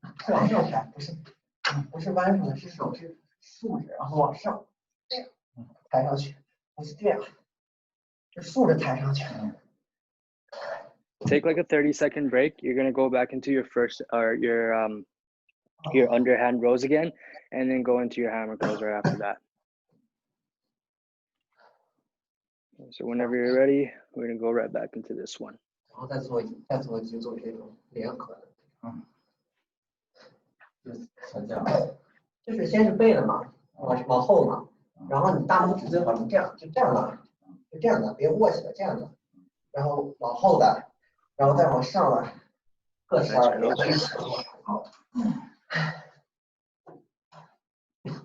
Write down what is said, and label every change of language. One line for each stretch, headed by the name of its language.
Chinese: 往上抬，不是弯上的，是手是竖着，然后往上这样抬上去，不是这样，是竖着抬上去。
English: Take like a 30-second break. You're gonna go back into your first or your underhand rows again, and then go into your hammer curls right after that. So whenever you're ready, we're gonna go right back into this one.
Chinese: 然后再做几组这种联合的，就是先是背的嘛，往后嘛，然后你大拇指最好是这样，就这样的，别握起来，这样的，然后往后的，然后再往上的，各12连在一起。